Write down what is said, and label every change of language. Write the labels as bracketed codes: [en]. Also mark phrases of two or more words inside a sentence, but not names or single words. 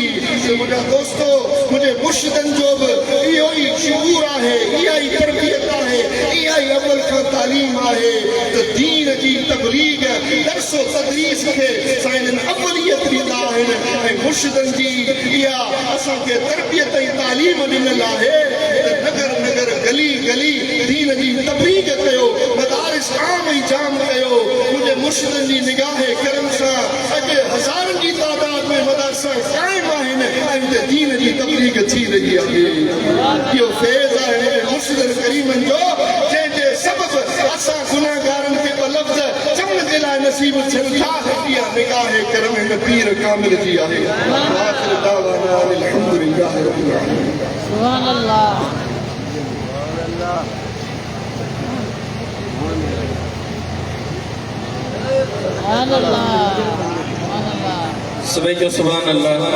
[sd] मुंहिंजा दोस्तो, मुंहिंजे मुर्शिदनि जो बि इहो ई शऊर आहे, इहा ई तरबियत आहे, इहा ई अवल खां तालीम आहे त दीन जी तबलीग दर्सो तदरीस खे साईं अवलियत ॾींदा आहिनि। ऐं मुर्शिदनि जी इहा असांखे तरबियत ऐं तालीम ॾिनल आहे त नगर नगर गली गली दीन जी तबलीग कयो, मदारिस आम ऐं जाम कयो। मुंहिंजे मुर्शिदनि जी निगाह करम सां अॼु हज़ारनि जी तादाद में मदरसा क़ाइमु आहिनि ऐं दीन जी तबलीग थी रही आहे। इहो फैज़ आहे मुर्शिदनि करीमनि जो, जंहिंजे सबबु असां गुनाहगारनि खे ॿ लफ़्ज़ चवण जे लाइ नसीब थियनि था। इहा निगाह करम हिन पीर कामिल जी आहे। [ar] آخر دعوانا الحمد لله رب العالمين. سبحان الله. سبحان الله. [sd] सुबह जो [ar] سبحان الله.